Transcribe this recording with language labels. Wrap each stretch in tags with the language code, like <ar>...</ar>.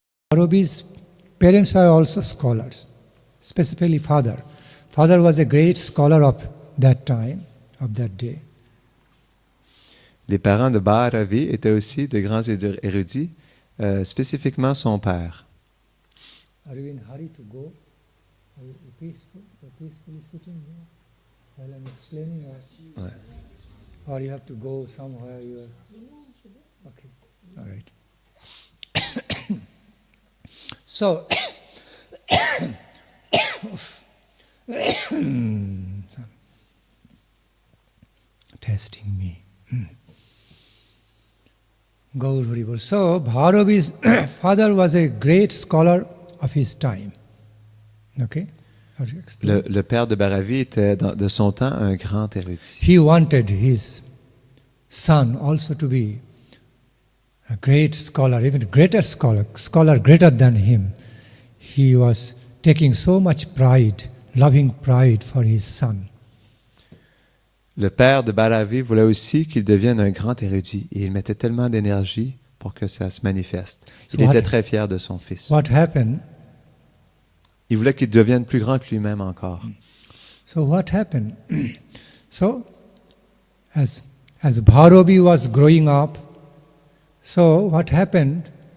<en>Bharobi's parents are also scholars, specifically father. Father was a great scholar of that time, of that day.</en> <fr>Les parents de Bhairavi étaient aussi de grands érudits, spécifiquement son père.</fr> <en>Are you in a hurry to go? Are you peacefully sitting here while I'm explaining? Or you have to go somewhere? Okay, all right. So, testing me. Gaur Haribol. So, Bhairavi's father was a great scholar of his time. Okay?</en> <fr>Le père de Bhairavi était de son temps un grand érudit.</fr> <en>He wanted his son also to be a great scholar, even greater scholar greater than him. He was taking so much pride, loving pride for his son.</en> <fr>Le père de Bhairavi voulait aussi qu'il devienne un grand érudit et il mettait tellement d'énergie pour que ça se manifeste. Il était très fier de son fils.</fr> <en>What happened?</en> <fr>Il voulait qu'il devienne plus grand que lui-même encore.</fr> <en>So what happened? So, as Bhairavi was growing up, so what happened?</en>